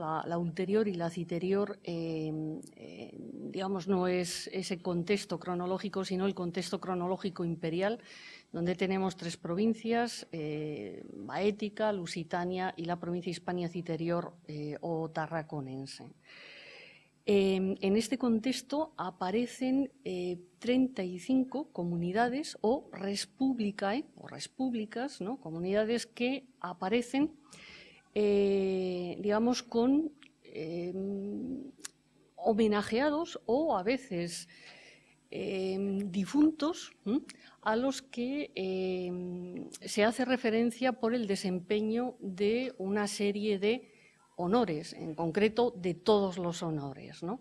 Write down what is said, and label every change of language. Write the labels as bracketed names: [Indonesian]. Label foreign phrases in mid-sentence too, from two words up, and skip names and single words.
[Spanish] la ulterior y la citerior, digamos, no es ese contexto cronológico, sino el contexto cronológico imperial, donde tenemos 3 provincias, Baética, Lusitania y la provincia Hispania citerior o tarraconense. En este contexto aparecen 35 comunidades o [Latin] res publicae, [Spanish] o res públicas, ¿no? Comunidades que aparecen, digamos, con homenajeados o a veces difuntos a los que se hace referencia por el desempeño de una serie de honores, en concreto de todos los honores, ¿no?